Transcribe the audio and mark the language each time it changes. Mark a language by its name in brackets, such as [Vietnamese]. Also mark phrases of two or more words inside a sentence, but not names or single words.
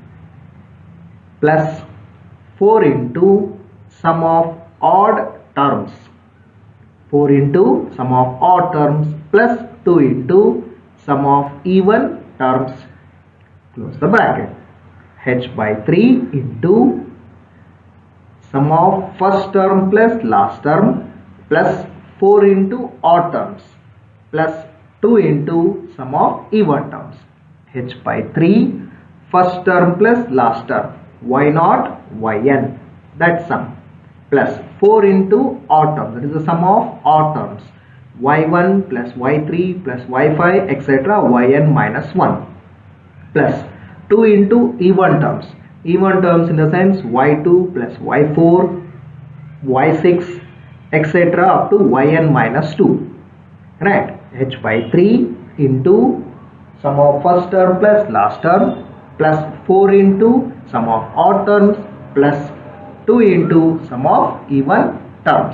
[English] plus 4 into sum of odd terms, 4 into sum of odd terms plus 2 into sum of even terms, close the bracket, h by 3 into sum of first term plus last term plus 4 into odd terms plus 2 into sum of even terms, h by 3 first term plus last term, y0 yn, that sum, plus 4 into odd term, that is the sum of odd terms, y1 plus y3 plus y5 etc. yn minus 1, plus 2 into even terms in the sense y2 plus y4 y6 etc. up to yn minus 2, right? H by 3 into sum of first term plus last term, plus 4 into sum of odd terms, plus 2 into sum of even terms.